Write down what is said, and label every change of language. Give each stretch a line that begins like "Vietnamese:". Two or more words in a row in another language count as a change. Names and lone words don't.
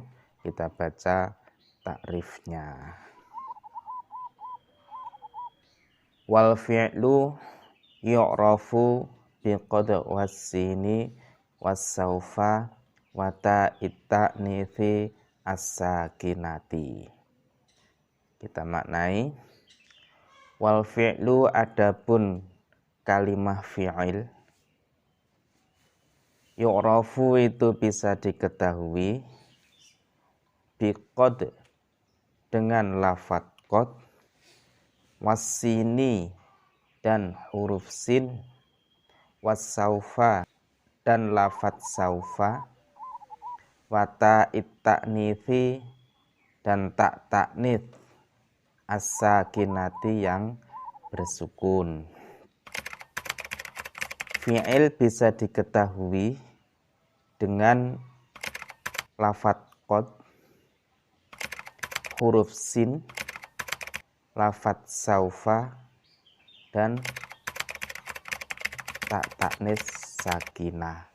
Indonesian: Kita baca takrifnya.
Arabic: والفعل يعرف بقد والسين وسوف وتاء التأنيث الساكنة.
Indonesian: Kita maknai,
Arabic: والفعل
Indonesian: adapun kalimah fi'il, yu'rafu itu bisa diketahui biqad dengan lafadz qad, wassini dan huruf sin, wassaufa dan lafadz saufa,
Arabic: وتاء التأنيث
Indonesian: dan
Arabic: تاء التأنيث الساكنة
Indonesian: yang bersukun. Fi'il bisa diketahui dengan lafadz qad, huruf sin, lafadz saufa dan
Arabic: تاء تأنيث ساكنة.